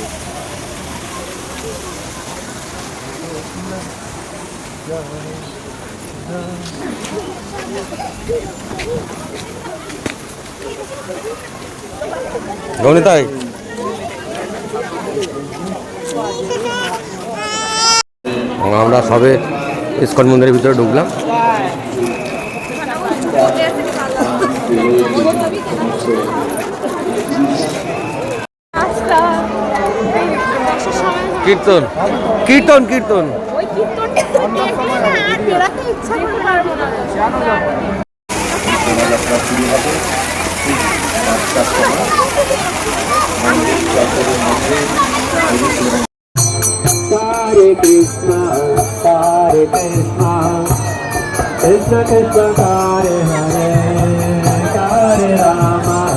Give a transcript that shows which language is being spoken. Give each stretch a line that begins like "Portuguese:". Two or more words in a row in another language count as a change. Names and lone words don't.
Bangla: গণিতাই আমরা সবে ইস্কন মন্দিরের ভিতরে ঢুকলাম। কীর্তন কীর্তন কীর্তন
Sanskrit: हरे कृष्ण, हरे कृष्ण, कृष्ण कृष्ण, हरे हरे, हरे राम,